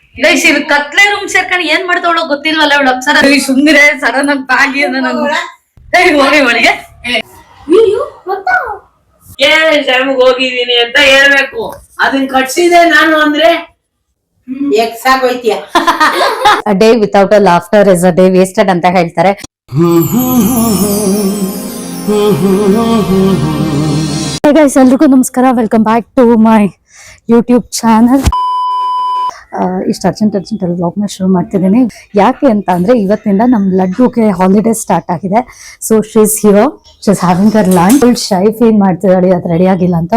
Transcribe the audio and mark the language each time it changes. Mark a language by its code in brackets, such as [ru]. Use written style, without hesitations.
[kn] Guys ಇದು ಕತ್ಲೆ room ಸೇರ್ಕೊಂಡು ಏನ್ ಮಾಡ್ತಾವಳೋ ಗೊತ್ತಿಲ್ವಲ್ಲ ಇವಳು ಅಪ್ಸರ. ಸುಮ್ನಿರೆ ಸಡನ್ ಆಗಿ ಬ್ಯಾಗಿ ಹೋಗಿ ಒಳಗೆ ಟೈಮ್ಗೆ ಹೋಗಿದೀನಿ ಅಂತ ಹೇಳ್ಬೇಕು. ಅದನ್ನ ಕಟ್ಸಿದೆ ನಾನು ಅಂದ್ರೆ ಎಕ್ಸಾಗೋಯ್ತೀಯ. [en] A day without a laughter is a day wasted [kn] ಅಂತ ಹೇಳ್ತಾರೆ. [en] Hey guys, [kn] ಎಲ್ರಿಗೂ ನಮಸ್ಕಾರ. [en] Welcome back to my YouTube channel. [kn] ಇಷ್ಟು ಅರ್ಜೆಂಟ್ ಅಲ್ಲಿ ವ್ಲಾಗ್ನ ಶುರು ಮಾಡ್ತಿದ್ದೀನಿ. ಯಾಕೆ ಅಂತ ಅಂದ್ರೆ ಇವತ್ತಿಂದ ನಮ್ ಲಡ್ಡುಗೆ ಹಾಲಿಡೇ ಸ್ಟಾರ್ಟ್ ಆಗಿದೆ. [en] So she's here, she's having her lunch. [kn] Full ಶೈ feel ಮಾಡ್ತಿದ್ದಾಳೆ, ಅದು ರೆಡಿ ಆಗಿಲ್ಲ ಅಂತ.